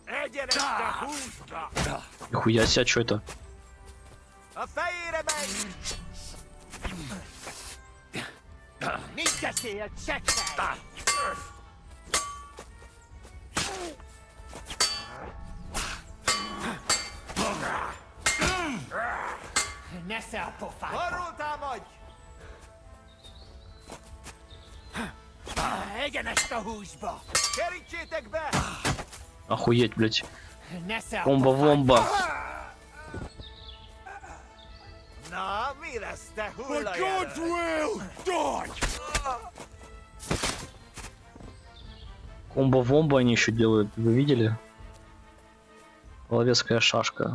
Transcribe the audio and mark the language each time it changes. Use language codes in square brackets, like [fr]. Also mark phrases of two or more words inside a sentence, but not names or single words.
[hu] Legyen este húsba! [ru] Нихуя себе, что это? [hu] A fejére megy! Mit beszél, csekkely? Nesze a pofádba! Arról támadj! Egyenest a húsba! Kerítsétek be! [ru] Охуеть, блядь. [hu] Nesze a [ru] Комба-вомба. [hu] Na, mi lesz, te [en] For [hu] hullajárás? [en] God's will, die! [ru] Комбо-вомба они еще делают. Вы видели? Половецкая шашка.